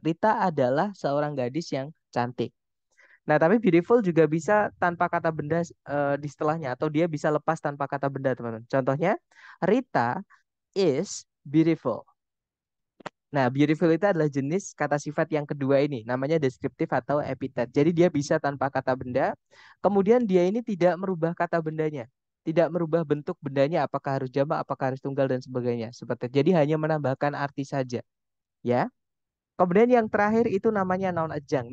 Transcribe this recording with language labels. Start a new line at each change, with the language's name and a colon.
Indonesian: Rita adalah seorang gadis yang cantik. Nah, tapi beautiful juga bisa tanpa kata benda di setelahnya, atau dia bisa lepas tanpa kata benda, teman-teman. Contohnya,
English: Rita is beautiful.
Indonesian: Nah, beautiful itu adalah jenis kata sifat yang kedua ini, namanya deskriptif atau epitet. Jadi dia bisa tanpa kata benda, kemudian dia ini tidak merubah kata bendanya, tidak merubah bentuk bendanya, apakah harus jamak, apakah harus tunggal dan sebagainya. Seperti jadi hanya menambahkan arti saja, ya. Kemudian yang terakhir itu namanya noun adjunct.